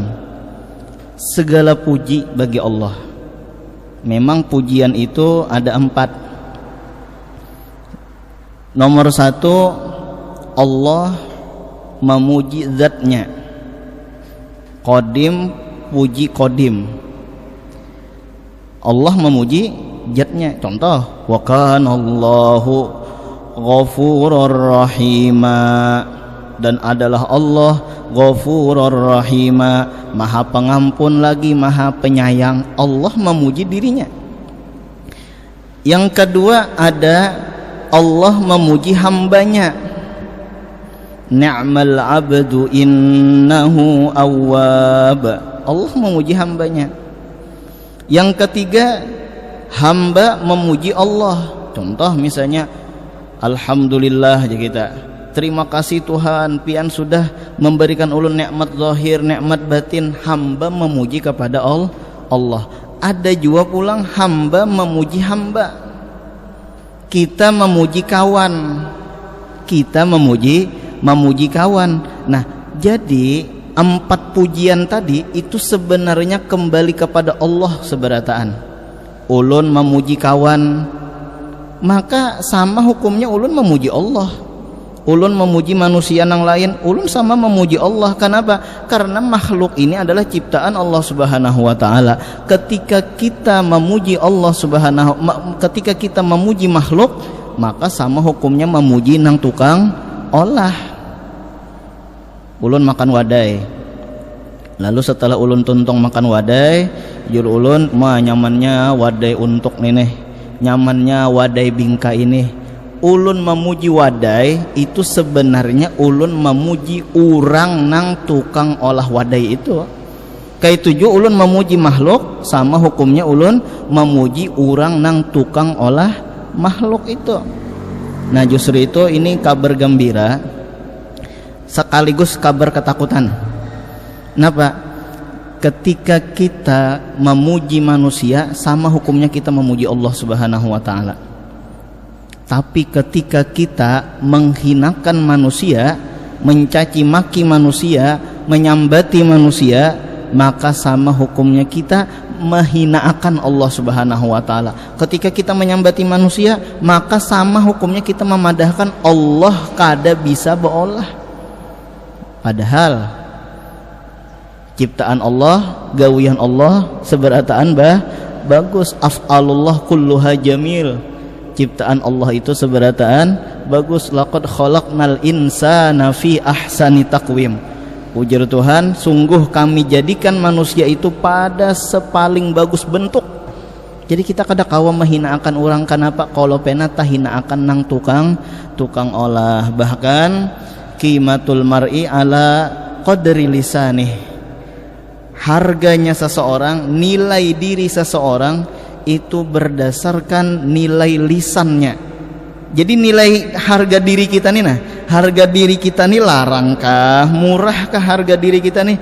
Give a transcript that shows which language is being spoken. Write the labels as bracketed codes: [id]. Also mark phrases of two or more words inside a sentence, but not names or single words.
[id] Segala puji bagi Allah. Memang pujian itu ada 4. Nomor 1, Allah memuji zatnya. Qadim, puji qadim. Allah memuji zatnya. Contoh, [ar] wa kana Allahu ghafurur rahima, [id] dan adalah [ar] Allah ghafurur rahima, [id] maha pengampun lagi maha penyayang. Allah memuji dirinya. Yang kedua ada Allah memuji hambanya. [ar] Ni'mal abdu innahu awwab. [id] Allah memuji hambanya. Yang ketiga, hamba memuji Allah. Contoh misalnya, alhamdulillah aja kita. Terima kasih Tuhan, pian sudah memberikan ulun nikmat zahir, nikmat batin. Hamba memuji kepada Allah. Ada juga pulang hamba memuji hamba. Kita memuji kawan, kita memuji kawan. Nah, jadi 4 pujian tadi itu sebenarnya kembali kepada Allah seberataan. Ulun memuji kawan, maka sama hukumnya ulun memuji Allah. Ulun memuji manusia yang lain, ulun sama memuji Allah. Kenapa? Karena makhluk ini adalah ciptaan Allah [ar] Subhanahu wa taala. [id] Ketika kita memuji Allah ketika kita memuji makhluk, maka sama hukumnya memuji [bjn] nang tukang olah. Ulun makan wadai. Lalu setelah ulun tuntong makan wadai, jur ulun nyamannya wadai untuk neneh. Nyamannya wadai bingka ini. Ulun memuji wadai itu sebenarnya ulun memuji orang nang tukang olah wadai itu. Kayak tujuh ulun memuji makhluk, sama hukumnya ulun memuji orang nang tukang olah makhluk itu. [id] Nah justru itu ini kabar gembira sekaligus kabar ketakutan. Kenapa? ketika kita memuji manusia sama hukumnya kita memuji Allah [ar] Subhanahu wa taala. [id] Tapi ketika kita menghinakan manusia, mencaci maki manusia, menyambati manusia, maka sama hukumnya kita menghinakan Allah [ar] Subhanahu wa taala. [id] Ketika kita menyambati manusia, maka sama hukumnya kita [bjn] memadahkan Allah kada bisa beolah. Padahal ciptaan Allah, gawian Allah seberataan bagus. [ar] Af'alullah kulluha jamil. [id] Ciptaan Allah itu seberataan bagus. [ar] Laqad khalaqnal insana fi ahsani taqwim. [id] Ujar Tuhan, sungguh kami jadikan manusia itu pada sepaling bagus bentuk. [bjn] Jadi kita kada kawa menghinakan orang kenapa kalau penata hinaakan nang tukang olah. [ar] Bahkan qimatul mar'i ala qadri lisanih. [id] Harganya seseorang, nilai diri seseorang itu berdasarkan nilai lisannya. Jadi nilai harga diri kita nih, harga diri kita nih larangkah, murahkah harga diri kita nih?